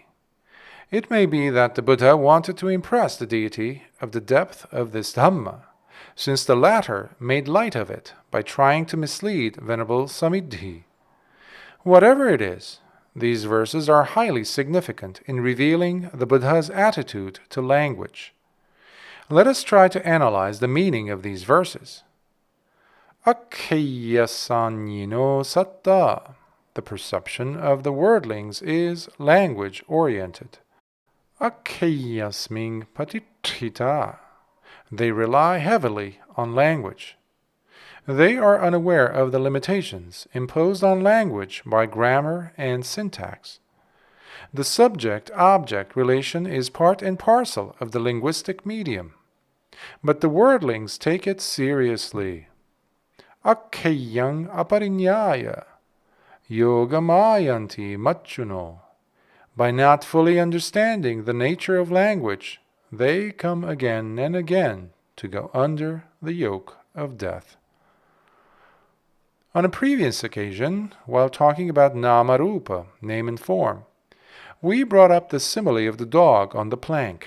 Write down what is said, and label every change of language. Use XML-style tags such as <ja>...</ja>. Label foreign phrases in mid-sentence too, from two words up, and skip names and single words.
<en>It may be that the Buddha wanted to impress the deity of the depth of this Dhamma, since the latter made light of it by trying to mislead Venerable Samiddhi. Whatever it is, these verses are highly significant in revealing the Buddha's attitude to language. Let us try to analyze the meaning of these verses.</en> <pi>Akkhayasanyino satta.</pi> <en>The perception of the wordlings is language-oriented.</en> <pi>Akkhayasming patiṭṭhita.</pi> <en>They rely heavily on language. They are unaware of the limitations imposed on language by grammar and syntax. The subject-object relation is part and parcel of the linguistic medium. But the wordlings take it seriously.</en> <pi>Akkhayang apariññāya yogamayanti machuno.</pi> <en>By not fully understanding the nature of language, they come again and again to go under the yoke of death. On a previous occasion, while talking about namarupa, name and form, we brought up the simile of the dog on the plank.</en>